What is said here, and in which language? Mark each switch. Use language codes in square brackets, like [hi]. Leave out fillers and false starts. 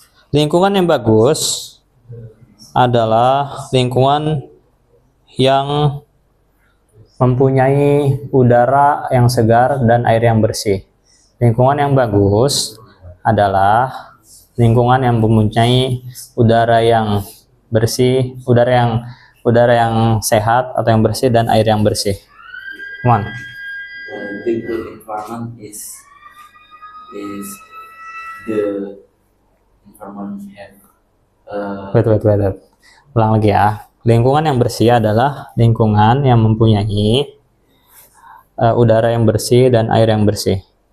[id] Lingkungan yang bagus adalah lingkungan yang mempunyai udara yang segar dan air yang bersih. Lingkungan yang bagus adalah lingkungan yang mempunyai udara yang bersih, udara yang sehat atau yang bersih dan air yang bersih. [en] Come on. The good environment is the environment have Wait. [id] Ulang lagi ya. Lingkungan yang bersih adalah lingkungan yang mempunyai udara yang bersih dan air yang bersih.